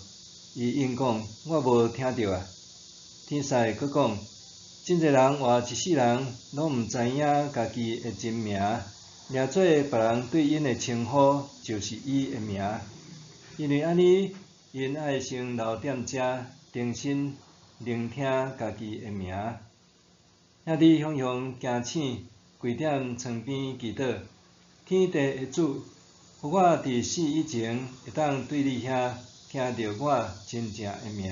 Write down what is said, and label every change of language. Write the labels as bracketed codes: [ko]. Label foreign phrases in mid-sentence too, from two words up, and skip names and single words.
[nan] 伊应讲：“我无听到啊。” 天使佫讲：“真侪人活一世人，拢毋知影家己的真名，掠做别人对因的称呼，就是伊的名。因为安尼，因爱先留踮遮，定心聆听家己的名。” 兄弟雄雄惊醒，跪踮床边祈祷：“天地的主，互我伫死以前，会当对你遐听到我真正的名。”